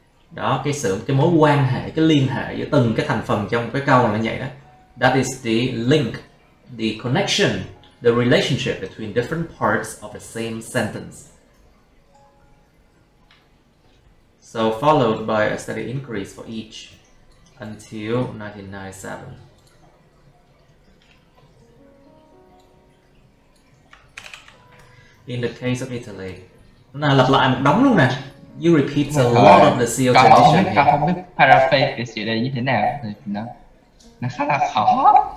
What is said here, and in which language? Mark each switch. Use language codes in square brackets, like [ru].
[vi] Đó, cái mối quan hệ, cái liên hệ giữa từng cái thành phần trong cái câu là như vậy đó. [en] That is the link, the connection, the relationship between different parts of the same sentence. So followed by a steady increase for each until 1997. In the case of Italy, [vi] lặp lại một đống luôn nè. [en] You repeat a lot of the CO2 emission. [vi] Con không biết paraphrase cái sự đây như thế nào thì nó khá là khó.